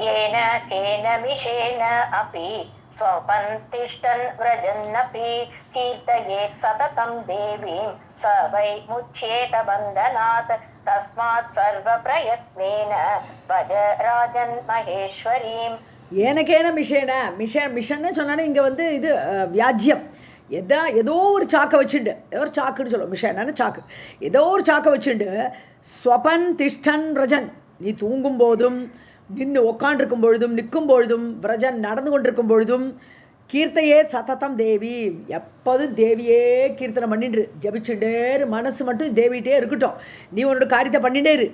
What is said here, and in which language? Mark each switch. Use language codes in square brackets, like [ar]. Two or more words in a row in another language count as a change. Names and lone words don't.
[sa] येन केन मिषेण अपि स्वपन् तिष्ठन् व्रजन्नपि कीर्तयेत् सततं देवीं स वै मुच्येत बन्धनात् तस्मात् सर्वप्रयत्नेन भज राजन् महेश्वरीम्. येनकेन मिष [ta] சொன்னானே இங்கே வந்து இது வியாஜ்யம். ஏதோ ஒரு சாக்கை வச்சுண்டு, ஏதோ ஒரு சாக்குன்னு சொல்லுவோம், மிஷன்னு சாக்கு. ஏதோ ஒரு சாக்கை வச்சுண்டு [sa] स्वपन् तिष्ठन् व्रजन्, [ta] நீ தூங்கும் போதும் நின்று உக்காண்டிருக்கும் பொழுதும் நிற்கும் பொழுதும் விரஜன் நடந்து கொண்டிருக்கும் பொழுதும் [sa] कीर्तयेत् सततं देवी, [ta] எப்போதும் தேவியே கீர்த்தனை பண்ணிட்டு ஜபிச்சுட்டேரு, மனசு மட்டும் தேவிகிட்டே இருக்கட்டும், நீ உன்னோட காரியத்தை பண்ணிட்டே இரு.